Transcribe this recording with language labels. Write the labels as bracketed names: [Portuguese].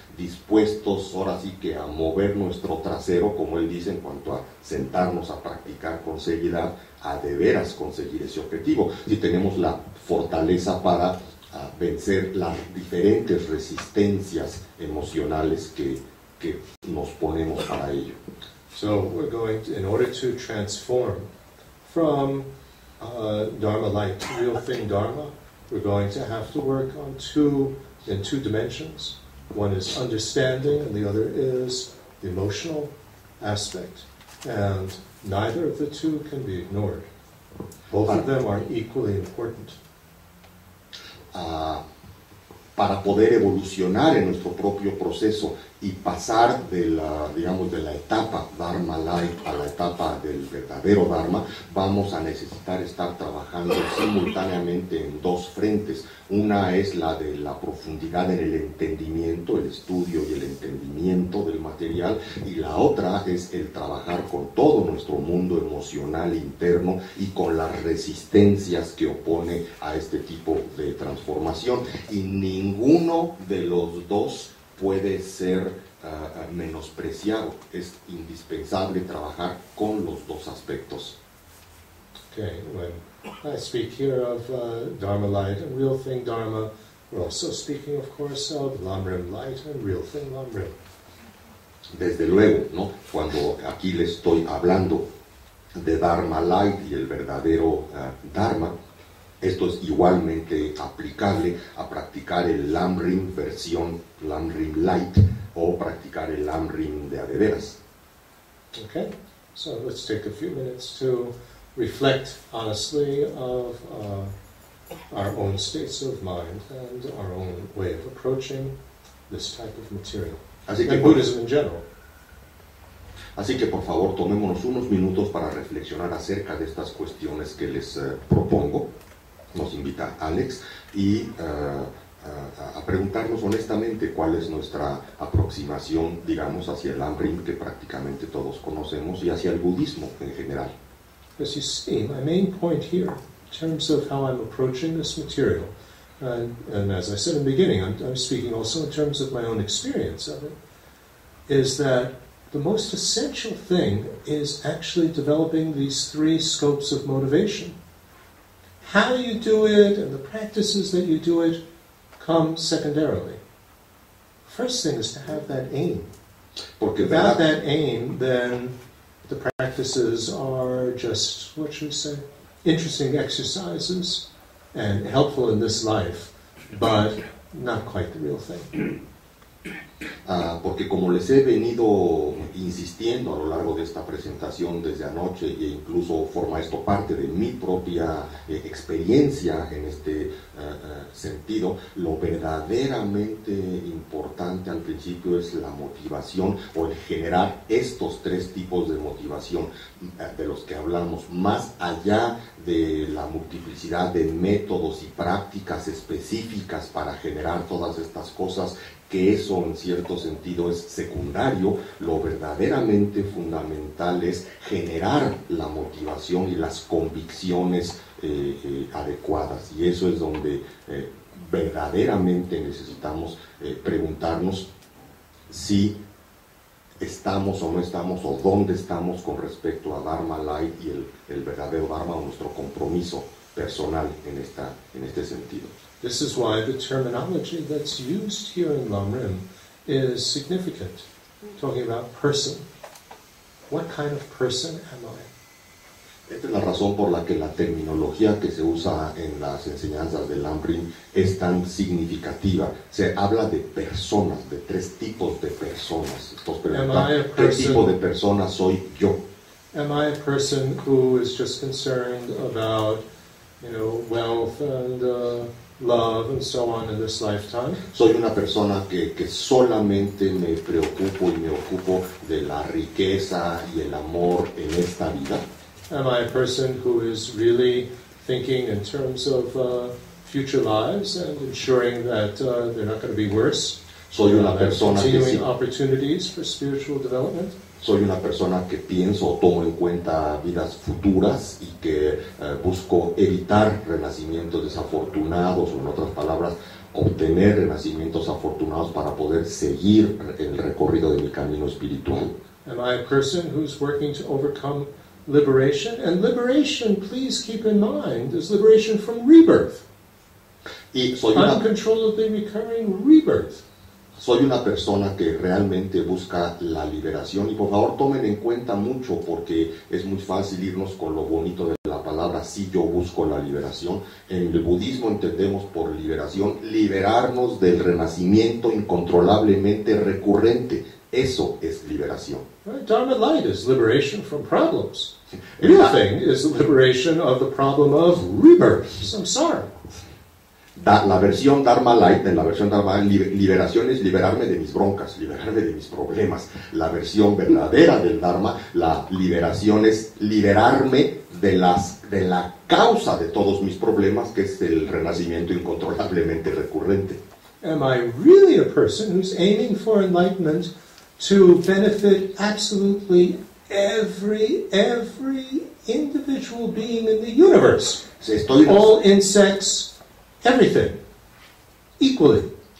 [Spanish] dispuestos ahora sí que a mover nuestro trasero, como él dice, en cuanto a sentarnos a practicar con seriedad, a de veras conseguir ese objetivo, si tenemos la fortaleza para vencer las diferentes resistencias emocionales que nos ponemos para ello. [English] So we're going to, in order to transform from Dharma light to real thing Dharma, we're going to have to work on in two dimensions. One is understanding and the other is the emotional aspect. And neither of the two can be ignored. Both of them are equally important. [Spanish] Para poder evolucionar en nuestro propio proceso y pasar de la etapa Dharma Light a la etapa del verdadero Dharma, vamos a necesitar estar trabajando simultáneamente en dos frentes. Una es la de la profundidad en el entendimiento, el estudio y el entendimiento del material, y la otra es el trabajar con todo nuestro mundo emocional interno y con las resistencias que opone a este tipo de transformación, y ninguno de los dos puede ser menospreciado. Es indispensable trabajar con los dos aspectos. [English] Okay, when I speak here of Dharma light and real thing Dharma, we're also speaking, of course, of Lam-rim light and real thing Lam-rim. [Spanish] Desde luego, ¿no? Cuando aquí le estoy hablando de Dharma light y el verdadero Dharma, esto es igualmente aplicable a practicar el Lam-rim versión Lam-rim light o practicar el Lam-rim de adeveras. [English] Okay, so let's take a few minutes to reflect honestly of our own states of mind and our own way of approaching this type of material. [Spanish] Así que, [English] Buddhism in general. [Spanish] Así que por favor tomémonos unos minutos para reflexionar acerca de estas cuestiones que les propongo. Nos invita Alex y a preguntarnos honestamente cuál es nuestra aproximación, digamos, hacia el Lam-rim que prácticamente todos conocemos y hacia el budismo en general. [English] As you see, my main point here, in terms of how I'm approaching this material, and as I said in the beginning, I'm speaking also in terms of my own experience of it, is that the most essential thing is actually developing these three scopes of motivation. How you do it and the practices that you do it come secondarily. First thing is to have that aim. [Spanish] Porque [English] without that aim, then the practices are just, what should we say, interesting exercises and helpful in this life, but not quite the real thing. [Spanish] Porque como les he venido insistiendo a lo largo de esta presentación desde anoche, e incluso forma esto parte de mi propia experiencia en este sentido, lo verdaderamente importante al principio es la motivación, o el generar estos tres tipos de motivación de los que hablamos, más allá de la multiplicidad de métodos y prácticas específicas para generar todas estas cosas, que eso en cierto sentido es secundario. Lo verdaderamente fundamental es generar la motivación y las convicciones adecuadas, y eso es donde verdaderamente necesitamos preguntarnos si estamos o no estamos, o dónde estamos con respecto a Dharma Light y el verdadero Dharma, o nuestro compromiso personal en este sentido. [English] This is why the terminology that's used here in Lam-rim is significant. Talking about person. What kind of person am I? [Spanish] Esta es la razón por la que la terminología que se usa en las enseñanzas de Lam-rim es tan significativa. Se habla de personas, de tres tipos de personas. Entonces preguntar, ¿qué tipo de persona soy yo? [English] Am I a person who is just concerned about wealth and love and so on in this lifetime. [Spanish] Soy una persona que solamente me preocupo y me ocupo de la riqueza y el amor en esta vida. [English] Am I a person who is really thinking in terms of future lives and ensuring that they're not going to be worse? [Spanish] Soy una persona que [English] continuing opportunities for spiritual development. [Spanish] Soy una persona que pienso o tomo en cuenta vidas futuras y que busco evitar renacimientos desafortunados, o en otras palabras, obtener renacimientos afortunados para poder seguir el recorrido de mi camino espiritual. [English] Am I a person who's working to overcome liberation? And liberation, please keep in mind, is liberation from rebirth. [Spanish] Y soy [English] uncontrollably recurring rebirth. [Spanish] Soy una persona que realmente busca la liberación, y por favor tomen en cuenta mucho, porque es muy fácil irnos con lo bonito de la palabra, sí, yo busco la liberación. En el budismo entendemos por liberación, liberarnos del renacimiento incontrolablemente recurrente. Eso es liberación. [English] Right? Dharma light is liberation from problems. The real thing is the liberation of the problem of rebirth, samsara. [Spanish] La versión Dharma Light, en la versión Dharma liberación es liberarme de mis broncas, liberarme de mis problemas. La versión verdadera del Dharma, la liberación es liberarme de la causa de todos mis problemas, que es el renacimiento incontrolablemente recurrente. [English] Am I really a person who's aiming for enlightenment to benefit absolutely every individual being in the universe? All insects, everything, equally.